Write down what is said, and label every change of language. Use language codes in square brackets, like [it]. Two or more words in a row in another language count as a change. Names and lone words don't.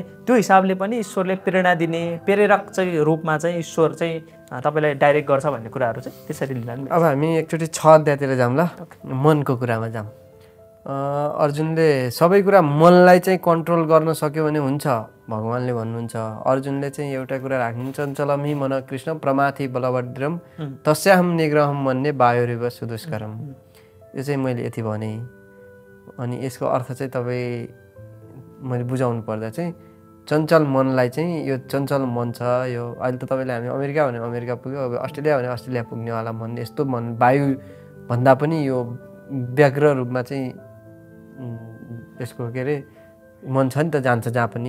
[ne] त्यो हिसाबले पनि ईश्वरले प्रेरणा दिने प्रेरक चाहिँ रूपमा चाहिँ ईश्वर चाहिँ तपाईँलाई डाइरेक्ट गर्छ भन्ने कुराहरू चाहिँ त्यसरी लिँदा। अब हामी एकचोटि 6 अध्यायतिर जाऊँ ल, मनको कुरामा जाऊँ। अर्जुनले सबै कुरा मनलाई चाहिँ कन्ट्रोल गर्न सक्यो भने हुन्छ भगवानले भन्नुहुन्छ। अर्जुनले चाहिँ एउटा कुरा राख्नु, [sa] चञ्चलमी मन कृष्ण प्रमाथि बलभद्रम तस्याहम निग्रहम मन्ये वायुरिव सुदुष्करम। [ne] यो चाहिँ मैले यति भने। अनि यसको अर्थ चाहिँ तपाईँ मैले बुझाउनु पर्दा चाहिँ चञ्चल मनलाई चाहिँ यो चञ्चल मन छ, यो अहिले त तपाईँले हामी अमेरिका भने अमेरिका पुग्यो, अब अस्ट्रेलिया भने अस्ट्रेलिया पुग्नेवाला मन, यस्तो मन वायु भन्दा पनि यो व्यग्र रूपमा चाहिँ यसको के अरे मन छ नि त, जान्छ जहाँ पनि।